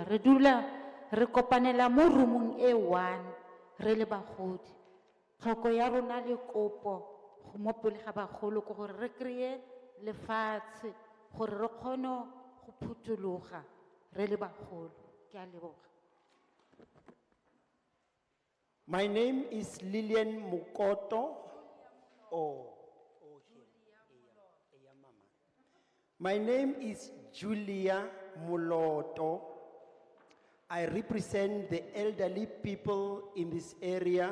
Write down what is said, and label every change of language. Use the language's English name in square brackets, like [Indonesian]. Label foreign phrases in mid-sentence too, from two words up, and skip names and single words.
[Tswana] Re dula re kopanela mo roomong e one re le bagodi. Tlhoko ya rona le kopo mo pele ga bagolo ke gore re kreye lefatshe gore re kgone go phuthuloga re le bagolo. Ke a leboga. [English] My name is Lillian Mukoto. My name is Julia Muloto. I represent the elderly people in this area.